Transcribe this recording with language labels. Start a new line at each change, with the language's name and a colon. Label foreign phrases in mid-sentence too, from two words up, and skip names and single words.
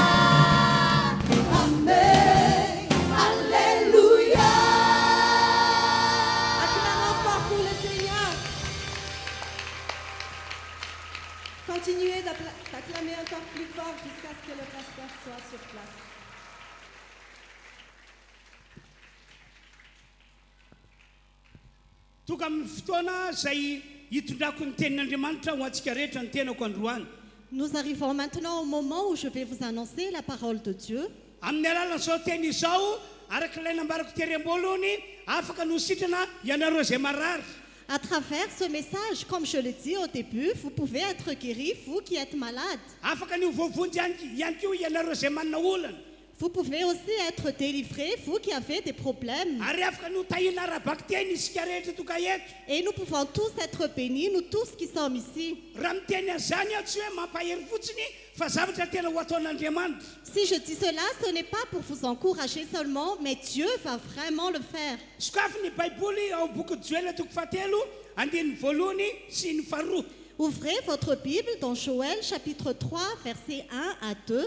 French: Amen, Alléluia. Acclamons fort pour le Seigneur. Continuez d'acclamer encore plus fort jusqu'à ce que le pasteur soit sur place.
Malagasy: Tonga amin'ny fotoana izay hitondrako ny tenin'Andriamanitra ho antsika rehetra ny tenako androany.
French: Nous arrivons maintenant au moment où je vais vous annoncer la parole de Dieu.
Malagasy: Amin'ny alalan'izao teny izao araka ilay nambarako tery am-boalohany afaka no sitrana ianareo izay marary.
French: À travers ce message, comme je l'ai dit au début, vous pouvez être guéri, vous qui êtes malade.
Malagasy: Afaka ny vovonjy ihany koa ianareo izay manana olana.
French: Vous pouvez aussi être délivré, vous qui avez des problèmes.
Malagasy: Ary afaka no tahina ara-bakteny isika rehetra tonga eto.
French: Et nous pouvons tous être bénis, nous tous qui sommes ici.
Malagasy: Raha miteny an'izany aho tsy hoe mampahery fotsiny
French: Si je dis cela, ce n'est pas pour vous encourager seulement, mais Dieu va vraiment le faire. Ouvrez votre Bible dans Joël chapitre 3, versets 1 à 2.